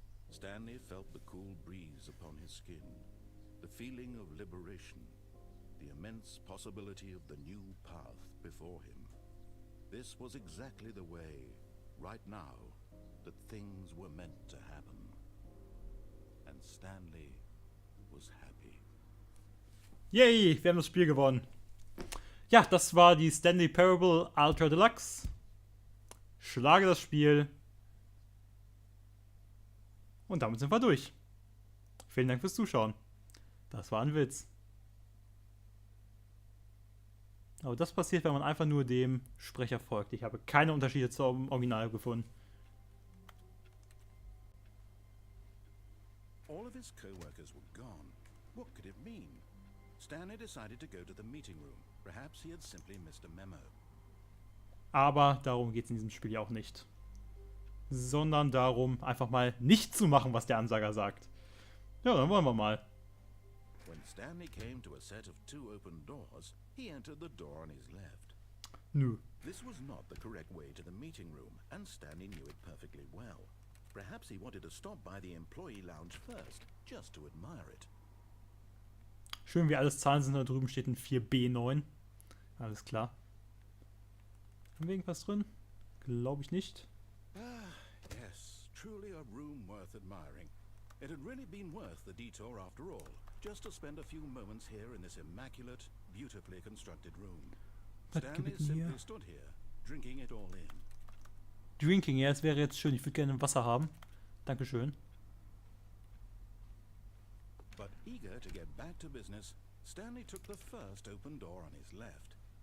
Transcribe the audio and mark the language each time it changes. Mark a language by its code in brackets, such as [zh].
[en] Stanley felt the cool breeze upon his skin, the feeling of liberation, the immense possibility of the new path before him. This was exactly the way, right now, that things were meant to happen. And Stanley was happy. [de] Yay, wir haben das Spiel gewonnen. Ja, das war die Stanley Parable Ultra Deluxe. Schlage das Spiel. Und damit sind wir durch. Vielen Dank fürs Zuschauen. Das war ein Witz. Aber das passiert, wenn man einfach nur dem Sprecher folgt. Ich habe keine Unterschiede zum Original gefunden. [en] All of his co-workers were gone. What could it mean? Stanley decided to go to the meeting room. Perhaps he had simply missed a memo. [de] Aber darum geht es in diesem Spiel ja auch nicht. Sondern darum, einfach mal nicht zu machen, was der Ansager sagt. Ja, dann wollen wir mal. [en] When Stanley came to a set of two open doors, he entered the door on his left. [de] Nö. [en] This was not the correct way to the meeting room, and Stanley knew it perfectly well. Perhaps he wanted to stop by the employee lounge first, just to admire it. [de] Schön, wie alles Zahlen sind, da drüben steht ein 4B9. Alles klar. Haben wir irgendwas drin? Glaube ich nicht. [en] Yes, truly a room worth admiring. It had really been worth the detour after all, just to spend a few moments here in this immaculate, beautifully constructed room. Stanley simply stood here, drinking it all in. [de] Drinking, ja, es wäre jetzt schön. Ich würde gerne Wasser haben. Dankeschön. [en] But eager to get back to business, Stanley took the first open door on his left.